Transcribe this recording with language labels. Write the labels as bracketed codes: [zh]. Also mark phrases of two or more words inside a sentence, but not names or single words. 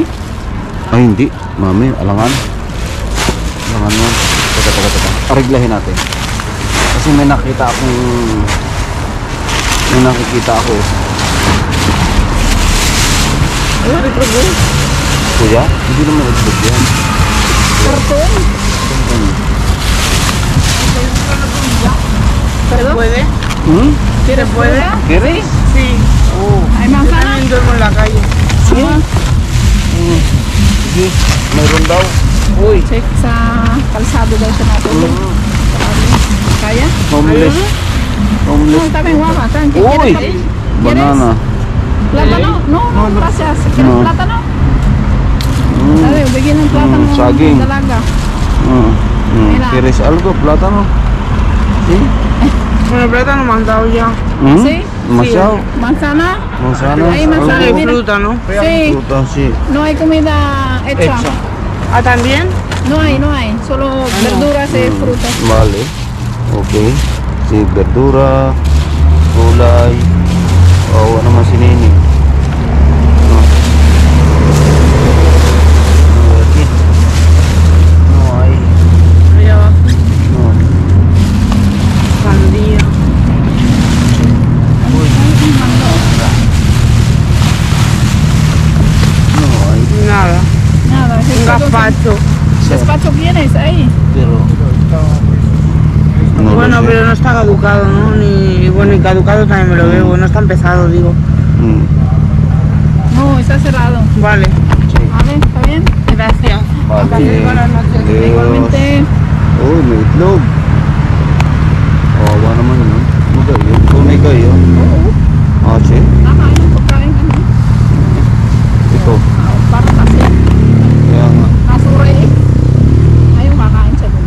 [tl] Ay, hindi. Mami, alangan. Alangan yan. Teka. Ariglahin natin. Kasi may nakita akong... May nakikita ako. Ayun, itlog eh. Kuya, hindi naman itlog yan. Karton. [es] ¿Se puede? ¿Se puede? ¿Quieres? Sí. ¿Hay manzana? También duermo en la calle. Sí. [tl] Sige, mayroon daw. Uy, Check sa kalsado daw siya natin. Kaya? [en] homeless. Homeless. [es] No, también guapa. [tl] Uy! Banana. [es] Plátano? No, gracias. ¿Quieres No. plátano? [tl] Sabi, bigyan ng plátano. saging. Dalaga. [es] Mira. ¿Quieres algo? ¿Plátano? ¿Sí? Bueno, plátano me han dado ya. ¿Sí? Demasiado. Manzana? Manzana. Hay manzana. Hay Mira. fruta, ¿no? Sí. Fruta, sí. No hay comida hecha. Ah, ¿también? No hay. Solo verduras y frutas. Vale. Ok. Sí, verdura, [tl] gulay. Oh, ano man si Nini? No. [es] Aquí. No hay. Allá va. No. Sandía. No hay. Nada. Nada. Un gazpacho. Gazpacho tienes ahí. Pero... No Bueno, lo sé. pero no está caducado, ¿no? Ni, bueno, y caducado también me lo bebo. No está empezado, digo. No, está cerrado. Vale. Vale, ¿está bien? Gracias. Vale. Buenas noches. Adiós. Igualmente. [tl] Uy, may itlog. Awa naman yun. Ano kayo? Tunay kayo? Oo. Ah, si? Nakain yung pagkain ano. Ito. Parang kasi. Kaya nga. Nasura eh. Ayaw kakain siya dun.